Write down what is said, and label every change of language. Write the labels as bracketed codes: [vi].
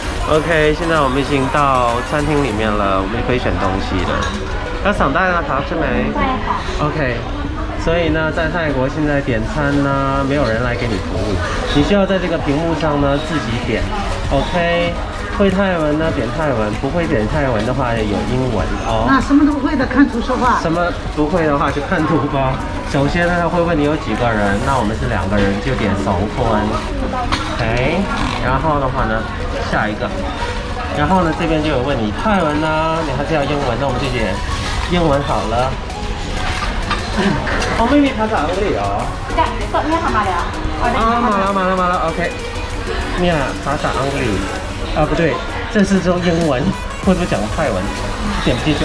[zh] OK， 现在我们已经到餐厅里面了，我们就可以选东西了。 [th] 要สั่งได้นะครับใช่ไหม？OK。 [zh] 所以呢，在泰国现在点餐呢，没有人来给你服务，你需要在这个屏幕上呢自己点。 OK。会泰文呢点泰文，不会点泰文的话有英文哦。那什么都不会的看图说话。什么不会的话就看图吧。首先呢，他会问你有几个人，那我们是2个人，就点2份。 OK， 然后的话呢，下一个，然后呢这边就有问你泰文呢，你还是要英文，那我们就点英文好了。 [th] 哦，ไม่มีภาษาอังกฤษเหรอจะกดเนี่ยทำมาแล้วมาแล้ว OK เนี่ยภาษาอังกฤษ啊， [zh] 不对，这是说英文，或者讲泰文，点不进去。